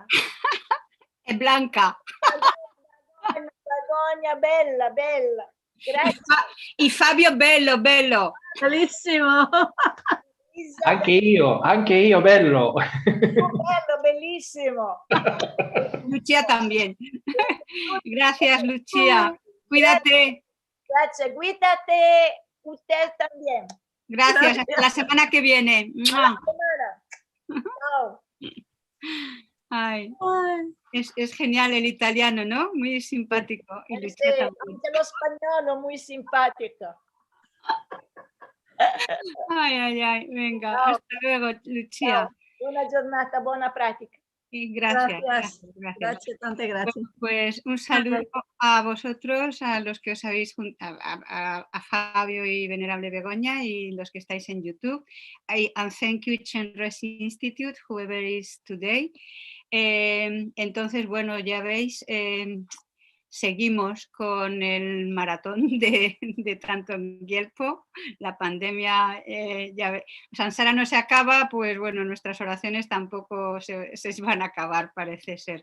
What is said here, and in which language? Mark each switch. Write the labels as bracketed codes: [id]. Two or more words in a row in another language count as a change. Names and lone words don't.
[it] È blanca. Begonia, bella, bella. Grazie. E Fabio bello, bello. Bellissimo. Anche io, bello. Bello, bellissimo. [es] Lucia también. Gracias, Lucia. Cuídate. Gracias, cuídate. Usted también. Gracias, hasta la semana que viene. Chao. Ay, es genial el italiano, ¿no? Muy simpático. Y Lucia también. [it] Anche lo spagnolo, [es] muy simpático. Ay, venga, [it] Ciao. [es] hasta luego, Lucia. [it] Ciao. Buona giornata, buona pratica. [es] Y gracias. Gracias. Tante gracias. Pues un saludo a vosotros, a los que os habéis a Fabio y Venerable Begoña y los que estáis en YouTube. [en] And thank you, Chenrezig Institute, whoever is today. [es] Entonces, bueno, ya veis, seguimos con el maratón de Thangtong Gyalpo. La pandemia, Samsara no se acaba, pues bueno, nuestras oraciones tampoco se van a acabar, parece ser.